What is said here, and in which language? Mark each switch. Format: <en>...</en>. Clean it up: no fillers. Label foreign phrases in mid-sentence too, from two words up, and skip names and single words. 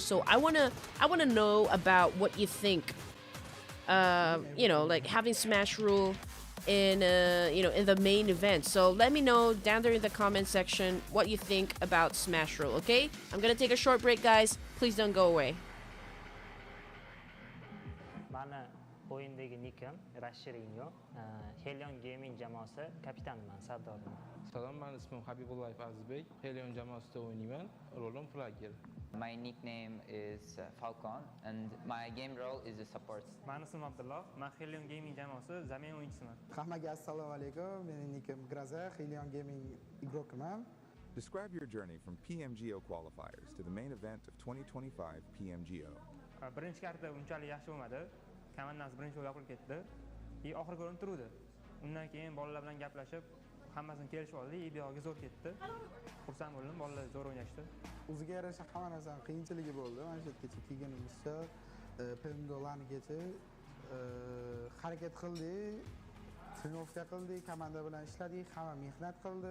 <en>So I wanna know about what you think. You know, like having Smash rule in you know, in the main event. So let me know down there in the comment section what you think about Smash rule. Okay, I'm gonna take a short break, guys. Please don't go away.</en> <uz>O'yindagi nikim Erangel, Helion Gaming jamoasi kapitaniman, sardoriman. Salom, men ismim Habibullayev Azizbek. Helion jamoasida o'ynayman. Rolim flagger.</uz> <en>My nickname is Falcon, and my game role is a support.</en> <uz>Men ismim Abdulloh. Men Helion Gaming jamoasi zamin o'yinchisiman. Hammaga assalomu alaykum. Mening nikim Graza, Helion Gaming igrokiman.</uz> <en>Describe your journey from PMGO qualifiers to the main event of 2025 PMGO.</en> <uz>Birinchi karta unchalik yaxshi bo'lmadi. Komandamiz birinchi o'yinda qolib ketdi. Oxirgi o'rin turdi. Undan keyin bolalar bilan gaplashib, hammasini kelishib oldik. Buyoqqa zo'r ketdi. Xursand bo'ldim, bolalar zo'r o'ynashdi. O'ziga yarasha hamma narsani qiyinchiligi bo'ldi. Mana shu yergacha kelganimizcha PMGOlarnigacha harakat qildik, trenovka qildik, komanda bilan ishladik, hamma mehnat qildi.</uz>